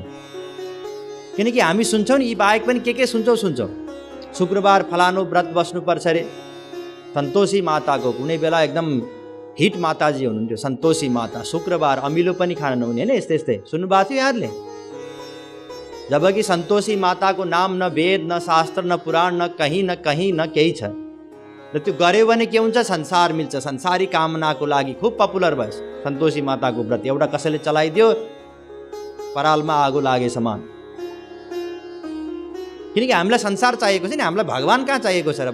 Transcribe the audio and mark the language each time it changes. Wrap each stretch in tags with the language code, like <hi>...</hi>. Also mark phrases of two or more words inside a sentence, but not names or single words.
<ne>किनकि हामी सुन्छौँ नि, यी बाहेक पनि के सुन्छौँ। शुक्रबार फलानु व्रत बस्नुपर्छ अरे, सन्तोषी माताको कुनै बेला एकदम हिट माताजी हुनुहुन्थ्यो, सन्तोषी माता। शुक्रबार अमिलो पनि खान नहुने, होइन? यस्तै सुन्नुभएको थियो यहाँले? जबकि सन्तोषी माताको नाम न वेद, न शास्त्र, न पुराण, न कहीँ न केही छ। र त्यो गऱ्यो भने के हुन्छ? संसार मिल्छ। संसारी कामनाको लागि खुब पपुलर भयो सन्तोषी माताको व्रत। एउटा कसैले चलाइदियो, परालमा आगो लागे समान। किनकि हामीलाई संसार चाहिएको छ नि, हामीलाई भगवान कहाँ चाहिएको छ र?</ne>